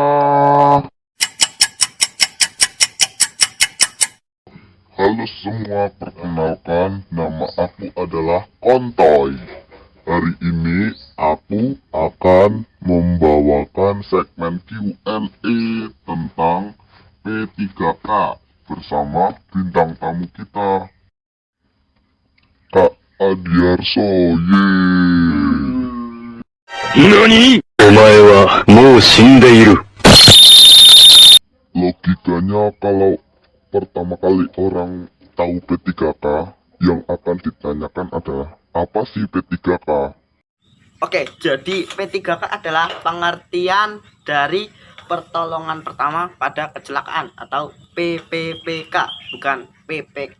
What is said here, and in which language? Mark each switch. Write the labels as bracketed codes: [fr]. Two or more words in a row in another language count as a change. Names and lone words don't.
[id] Halo semua, perkenalkan nama aku adalah Kontoy. Hari ini aku akan membawakan segmen Q&A tentang P3K bersama bintang tamu kita, Kak Adiarso. [ja] NANI? お前はもう死んでいる。 [id] Logikanya kalau pertama kali orang tahu P3K, yang akan ditanyakan adalah apa sih P3K? Oke, jadi P3K adalah pengertian dari pertolongan pertama pada kecelakaan atau PPPK, bukan PPK.